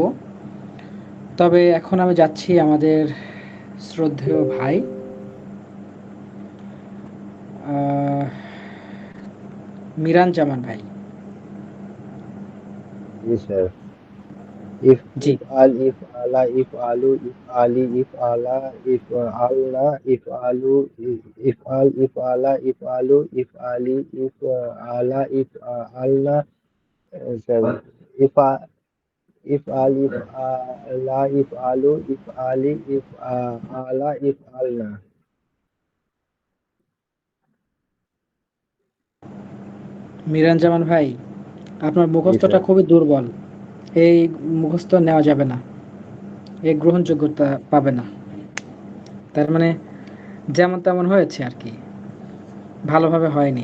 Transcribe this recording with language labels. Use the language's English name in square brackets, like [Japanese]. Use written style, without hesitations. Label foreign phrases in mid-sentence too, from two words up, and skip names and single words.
[Bangla] তবে এখন আমি যাচ্ছি আমাদের শ্রদ্ধেয় ভাই মিরান জামান ভাই। জি স্যার। জি, [Arabic] افعل افعلا افعلوا افعلي افعلا افعلن افعلوا افعل افعلا افعلوا افعلي افعلا افعلن স্যার। افع افعل افعلا افعلوا افعلي افعلا افعلن. [Bangla] মিরান জামান ভাই, আপনার জি মুখস্থটা স্যার। খুবই দুর্বল। এই মুখস্থ নেওয়া যাবে না, এই গ্রহণযোগ্যতা পাবে না। তার মানে যেমন তেমন হয়েছে আর কি, ভালোভাবে হয়নি।